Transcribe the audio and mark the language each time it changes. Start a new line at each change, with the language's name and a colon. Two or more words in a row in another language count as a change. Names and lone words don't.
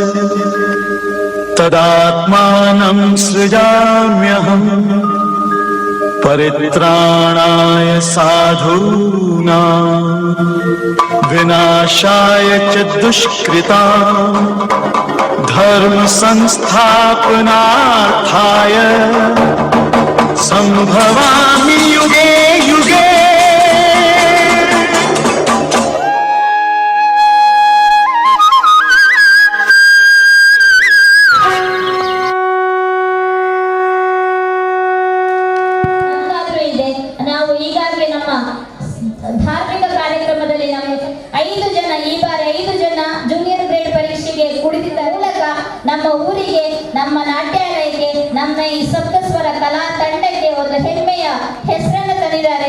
Sanskrit: ತದಾತ್ಮಾನಂ ಸೃಜಾಮ್ಯಹಂ ಪರಿತ್ರಾಣಾಯ ಸಾಧೂನಾಂ ವಿನಾಶಾಯ ಚ ದುಷ್ಕೃತಾಂ ಧರ್ಮ ಸಂಸ್ಥಾಪನಾರ್ಥಾಯ ಸಂಭವಾಮಿ ಯುಗೇ ಯುಗೇ.
Kannada: ನಾವು ಈಗಾಗಲೇ ನಮ್ಮ ಧಾರ್ಮಿಕ ಕಾರ್ಯಕ್ರಮದಲ್ಲಿ ನಮ್ಮ 5 ಜನ ಈ ಬಾರಿ 5 ಜನ ಜೂನಿಯರ್ ಗ್ರೇಡ್ ಪರೀಕ್ಷೆಗೆ ಕುಳಿತಿದ್ದ ಮೂಲಕ ನಮ್ಮ ಊರಿಗೆ, ನಮ್ಮ ನಾಟ್ಯಾಲಯಕ್ಕೆ, ನಮ್ಮ ಈ ಸಪ್ತಸ್ವರ ಕಲಾ ತಂಡಕ್ಕೆ ಒಂದು ಹೆಮ್ಮೆಯ ಹೆಸರನ್ನು ತಂದಿದ್ದಾರೆ.